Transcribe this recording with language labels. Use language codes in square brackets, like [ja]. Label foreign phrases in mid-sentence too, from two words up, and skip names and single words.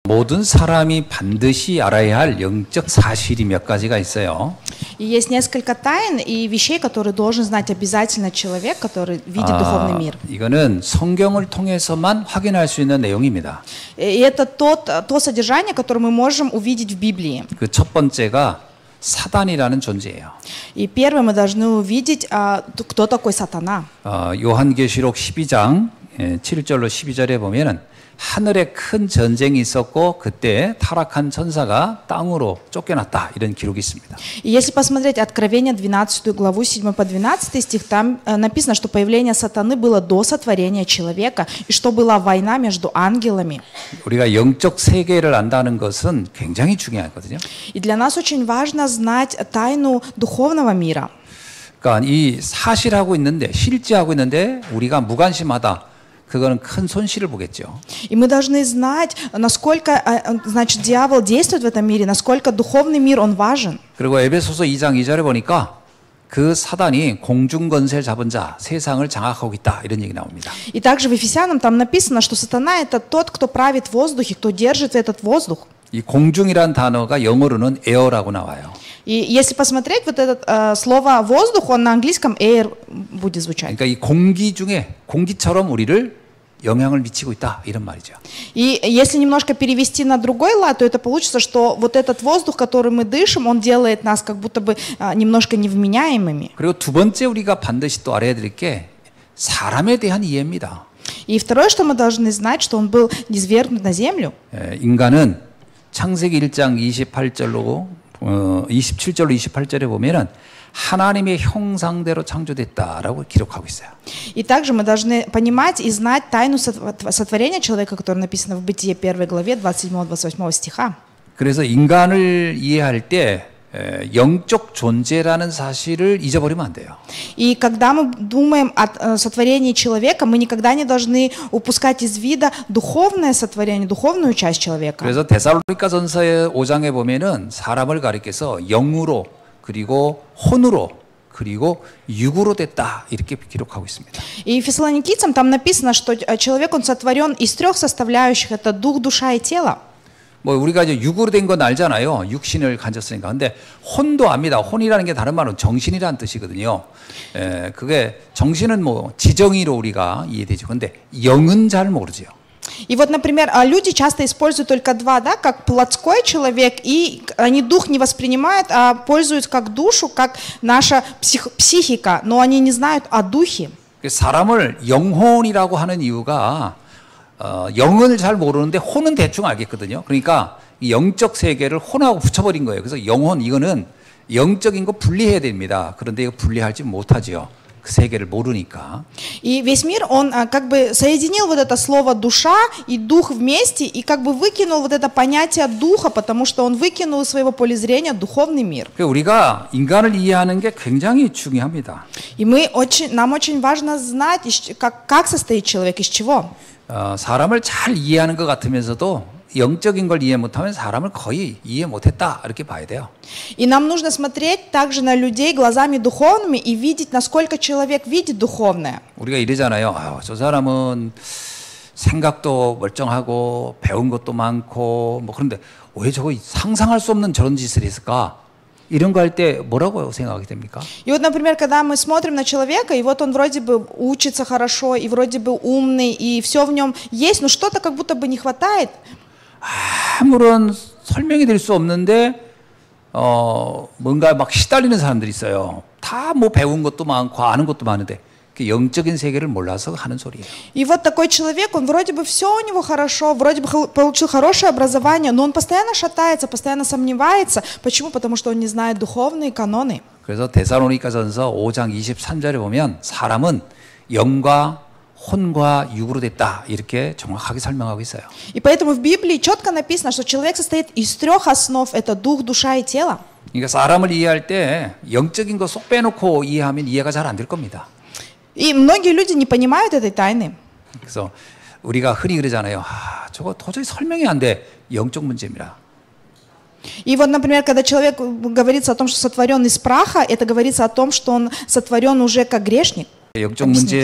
[ko] 모든 사람이 반드시 알아야 할 영적 사실이 몇 가지가 있어요. [ru] И есть несколько тайн и вещей, которые должен знать обязательно человек, который видит духовный мир. [ko] 이거는 성경을 통해서만 확인할 수 있는 내용입니다. [ru] И это то содержание, которое мы можем увидеть в Библии. [ko] 그 첫 번째가 사단이라는 존재예요. [ru] И первое мы должны увидеть, кто такой сатана. [ko] 요한계시록 12장 7절로 12절에 보면은 하늘에 큰 전쟁이 있었고 그때 타락한 천사가 땅으로 쫓겨났다 이런 기록이 있습니다. [ru] И если посмотреть Откровение 12 главу 7 по 12 стих, там написано, что появление сатаны было до сотворения человека и что была война между ангелами. [ko] 우리가 영적 세계를 안다는 것은 굉장히 중요하거든요. [ru] И для нас очень важно знать тайну духовного мира. [ko] 그러니까 이 사실하고 있는데 실제하고 있는데 우리가 무관심하다. 그거는 큰 손실을 보겠죠. [ru] И мы должны знать, насколько, значит, дьявол действует в этом мире, насколько духовный мир, он важен. [ko] 그리고 에베소서 2장 2절에 보니까 그 사단이 공중 권세를 잡은 자, 세상을 장악하고 있다 이런 얘기 나옵니다. [ru] И также в Ефесянам там написано, что сатана это тот, кто правит в воздухе, кто держит этот воздух. [ko] 이 공중이란 단어가 영어로는 air라고 나와요. [ru] И если посмотреть вот это слово воздух, он на английском air будет звучать. [ko] 그러니까 이 공기 중에 공기처럼 우리를 영향을 미치고 있다 이런 말이죠. [ru] И если немножко перевести на другой лад, то это получится, что вот этот воздух, который мы дышим, он делает нас как будто бы немножко невменяемыми. [ko] 그리고 두 번째 우리가 반드시 또 알아야 될 게 사람에 대한 이해입니다. [ru] И второе, что мы должны знать, что он был низвергнут на землю. [ko] 인간은 창세기 1장 28절로 27절로 28절에 보면은 하나님의 형상대로 창조됐다라고 기록하고 있어요. [ru] И также мы должны понимать и знать тайну сотворения человека, которое написано в Бытие 1 главе 27-28 стиха. [ko] 그래서 인간을 이해할 때 영적 존재라는 사실을 잊어버리면 안 돼요. [ru] И когда мы думаем о сотворении человека, мы никогда не должны упускать из вида духовное сотворение, духовную часть человека. [ko] 그래서 데살로니가전서의 5장에 보면은 사람을 가리켜서 영으로 그리고 혼으로 그리고 육으로 됐다 이렇게 기록하고 있습니다. [ru] И фессалоникийцам там написано, что человек он сотворен из трех составляющих: это дух, душа и тело. [ko] 뭐 우리가 이제 육으로 된 건 알잖아요. 육신을 가졌으니까. 근데 혼도 압니다. 혼이라는 게 다른 말은 정신이라는 뜻이거든요. 그게 정신은 뭐 지정의로 우리가 이해되죠. 근데 영은 잘 모르죠. [ru] И вот, например, люди часто используют только два, да, как плотской человек, и они дух не воспринимают, а пользуются как душу, как наша психика, но они не знают о духе. [ko] 사람을 영혼이라고 하는 이유가 영을 잘 모르는데 혼은 대충 알겠거든요. 그러니까 이 영적 세계를 혼하고 붙여버린 거예요. 그래서 영혼 이거는 영적인 거 분리해야 됩니다. 그런데 이거 분리하지 못하지요. 그 세계를 мо르니까. [ru] И весь мир, он как бы соединил вот это слово душа и дух вместе, и как бы выкинул вот это понятие духа, потому что он выкинул из своего поля зрения духовный мир. [ko] 우리가 인간을 이해하는 게 굉장히 중요합니다. [ru] И нам очень важно знать, как состоит человек, из чего. [ko] 사람을 잘 이해하는 것 같으면서도 영적인 걸 이해 못하면 사람을 거의 이해 못했다 이렇게 봐야 돼요. [ru] И нам нужно смотреть также на людей глазами духовными и видеть, насколько человек видит духовное. [ko] 우리가 이러잖아요. 저 사람은 생각도 멀쩡하고 배운 것도 많고 뭐 그런데 왜 저거 상상할 수 없는 저런 짓을 했을까? 이런 거 할 때 뭐라고 생각하게 됩니까? [ru] И вот, например, когда мы смотрим на человека, и вот он вроде бы учится хорошо, и вроде бы умный, и все в нем есть, но что-то как будто бы не хватает. [ko] 아무런 설명이 될 수 없는데 뭔가 막 시달리는 사람들이 있어요. 다 뭐 배운 것도 많고 아는 것도 많은데 영적인 세계를 몰라서 하는 소리예요. [ru] И вот такой человек, он вроде бы все у него хорошо, вроде бы получил хорошее образование, но он постоянно шатается, постоянно сомневается. Почему? Потому что он не знает духовные каноны. [ko] 그래서 데살로니가전서 5장 23절에 보면 사람은 영과 혼과 육으로 됐다 이렇게 정확하게 설명하고 있어요. [ru] И поэтому в Библии четко написано, что человек состоит из трех основ: это дух, душа и тело. [ko] 그러니까 사람을 이해할 때 영적인 거 쏙 빼놓고 이해하면 이해가 잘 안 될 겁니다. [ru] И многие люди не понимают этой тайны. [ko] 그래서 우리가 흔히 그러잖아요. 저거 도저히 설명이 안 돼. 영적 문제입니다. [ru] И вот, например, когда человек говорится о том, что сотворен из праха, это говорится о том, что он сотворен уже как грешник.